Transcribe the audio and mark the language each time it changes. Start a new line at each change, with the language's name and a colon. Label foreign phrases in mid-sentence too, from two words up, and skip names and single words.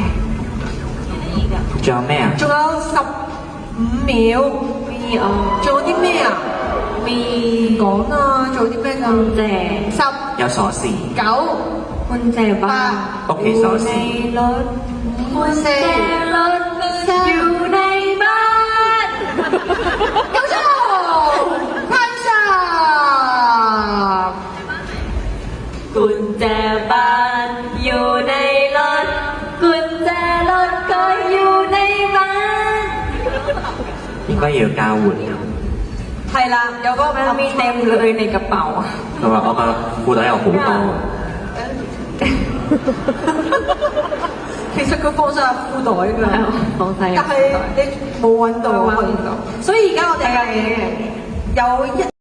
Cantonese: 仲有咩啊？仲有15秒，
Thai: มี
Cantonese: 做啲咩啊？
Thai: มี
Cantonese: 講啊，做啲咩
Thai: กุญแจ
Cantonese: 㗎？有鎖匙， 10、9、
Thai: กุญแจบ้าน
Cantonese: 屋企鎖
Thai: ใน
Cantonese: 匙，
Thai: รถกุญแจรถอยู่ในบ้าน
Cantonese: 有錯，拍手。
Thai: กุญแจบ้านอยู่ในรถกุญแจรถก็อยู่ในบ้าน
Cantonese: 應該要交換。係啦，有個
Thai: มันมีเต็มเลยในกระเป๋า
Cantonese: 佢話我個褲袋有好多，其實佢放晒入褲袋㗎，放晒入但係你冇揾到，所以而家我哋係有一。